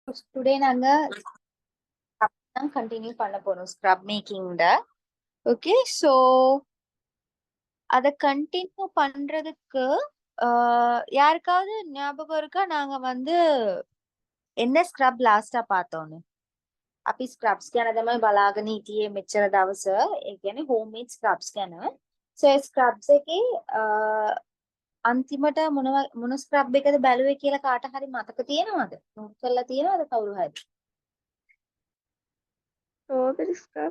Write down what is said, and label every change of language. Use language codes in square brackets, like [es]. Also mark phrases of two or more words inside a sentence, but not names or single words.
[ta] டுடே நாங்க தான் கண்டினியூ பண்ண போறோம் [en] scrub making. okay, so [ta] அதை கண்டினியூ பண்றதுக்கு யாருக்காவது ஞாபகம் இருக்கா நாங்க வந்து என்ன [en] scrub last [ta] பார்த்தோன்னு? [si] අපි ස්ක්‍රබ්ස් ගැන තමයි බලාගෙන හිටියේ මෙච්චර දවස. ඒ කියන්නේ [en] homemade scrubs [si] ගැන. සෝ ඒ ස්ක්‍රබ්ස් එකේ අන්තිමට මොන ස්ක්‍රබ් එකද බැලුවේ කියලා කාට හරි මතක තියෙනවද? නෝට් කරලා තියෙනවද කවුරු හරි? [en] Strawberry scrub.